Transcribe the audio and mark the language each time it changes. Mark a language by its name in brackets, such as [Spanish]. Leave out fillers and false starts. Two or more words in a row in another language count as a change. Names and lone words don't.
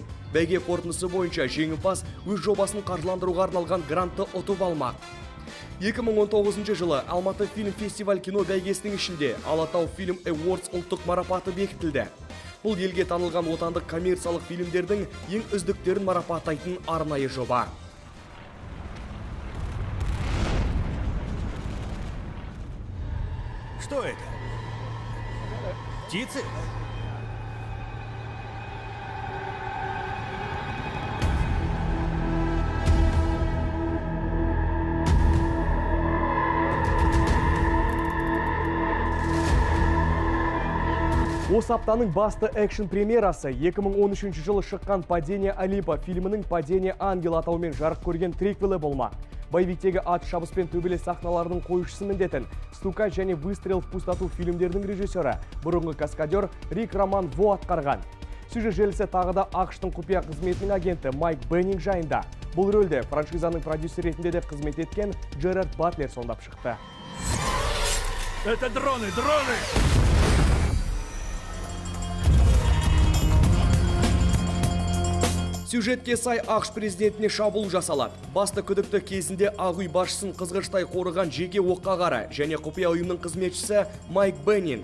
[Kazakh] Бәйге қорытындысы бойынша жеңімпаз өз жобасын қаржыландыруға арналған грантты ұтып алмақ. 2019 жылы Алматы фильм фестиваль кино бәйгесінің ішінде Алатау Film Awards ұлттық марапаты бекітілді. Бұл елге танылған отандық коммерциялық фильмдердің ең үздіктерін марапаттайтын арнайы жоба. [Russian] Что это? Птицы? [Kazakh] Осы аптаның басты экшн премьерасы 2013 жылы шыққан «Падение Олимпа» фильмінің «Падение ангела» атауымен жарық көрген триквелі болмақ. Боевиктегі ат шабыс пен төбелес сахналарының қойшысы міндетін «Стука» және «Выстрел в пустоту» фильмдердің режиссері бұрынғы каскадер Рик Роман Во атқарған. Сюжет желісі тағы да ақштың құпия қызметінің агенті Майк Беннинг жайында. Бұл рөлде франшизаның продюсер ретінде де қызмет еткен Джерард Батлер сомдап шықты. [Russian] Это дроны, дроны! [Kazakh] Сюжетке сай ақш президентіне шабуыл жасалады. Басты күдікті кезінде Ақ үй басшысын қызғыштай қорыған жеке оққағары және құпия ұйымның қызметшісі Майк Беннинг.